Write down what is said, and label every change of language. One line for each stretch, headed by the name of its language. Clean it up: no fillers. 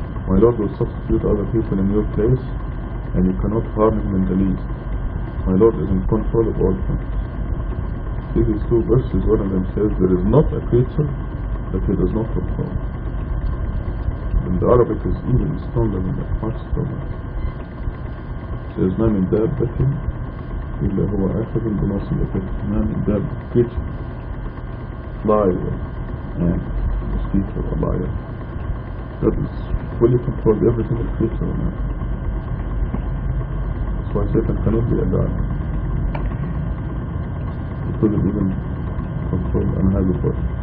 English: My Lord will substitute other people in your place, and you cannot harm him in the least. My Lord is in control of all things. See these two verses, one of them says, there is not a creature that he does not control. And the Arabic is even stronger than that, much stronger. It says,
Arabic: ما من دابة إلا هو آخذ بناصيته. ما من دابة,
English: creature, fly, ant, mosquito, a lion. God is fully controlled every single creature on earth. That's why Satan cannot be a God. He couldn't even control an herbivore.